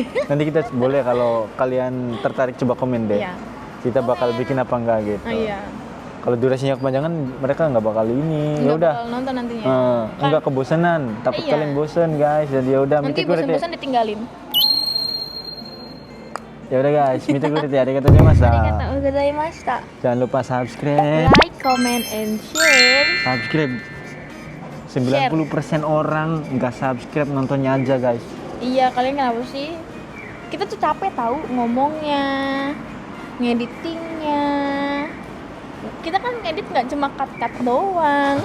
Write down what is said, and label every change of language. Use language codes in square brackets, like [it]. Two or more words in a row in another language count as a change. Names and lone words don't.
[id] Nanti kita boleh kalau kalian tertarik coba komen deh. Iya. Kita bakal bikin apa enggak gitu. Oh, iya. Kalau durasinya kepanjangan mereka nggak bakal ini. Ya Nggak udah. bakal nonton nantinya. Enggak kebosanan. Takut Iya. kalian bosan guys. Jadi ya udah Nanti [ja] 見てくれて. [id] bosan-bosan ditinggalin. Ya udah guys, [ja] 見てくれて. ありがとうございました. ありがとうございました. [id] Jangan lupa subscribe. [en] Like, comment, and share. [id] Subscribe. 90% orang nggak subscribe, nontonnya aja guys. Iya, kalian kenapa sih? Kita tuh capek tahu ngomongnya, ngeditingnya. Kita kan ngedit nggak cuma cut-cut doang.